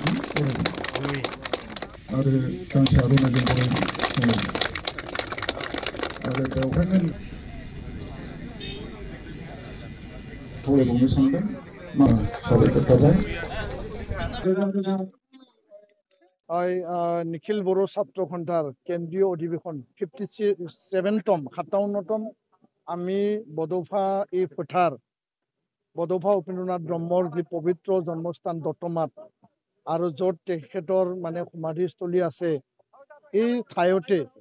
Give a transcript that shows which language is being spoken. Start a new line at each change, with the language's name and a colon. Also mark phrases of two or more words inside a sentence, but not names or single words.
Bodo: आरो गांसे आर'नाइजों बरायनाय आरो बेवहायनो खावलायबावनो सानदों साबायखर थाबाय
Assamese: निखिल बर' ছাত্র সন্থাৰ কেন্দ্ৰীয় অধিৱেশন 57তম 57তম আমি বডৌফা এই পথাৰ বডৌফা উপেন্দ্ৰনাথ ব্ৰহ্মৰ যি পবিত্ৰ জন্মস্থান দত্তমাত আৰু য'ত তেখেতৰ মানে সমাধিস্থলী আছে এই ঠাইতে